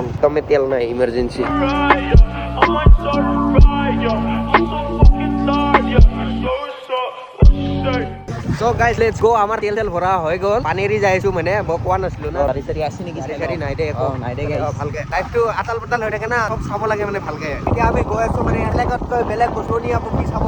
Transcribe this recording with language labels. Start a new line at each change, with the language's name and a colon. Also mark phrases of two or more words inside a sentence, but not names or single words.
Naga Pidgin: Kami tel na emergency.
English: So guys, let's go.
Naga Pidgin: Amar tel bhora hoy gol. Paneri jaisu mane bokwan aslu na. Sari asi niki sari nai de eko. Nai de guys. Bhalke. Life to atal patal hoy thake na. Sob sabo lage mane bhalke. Etia ami goi asu mane elegant koi beleg bostoni apu ki sabo.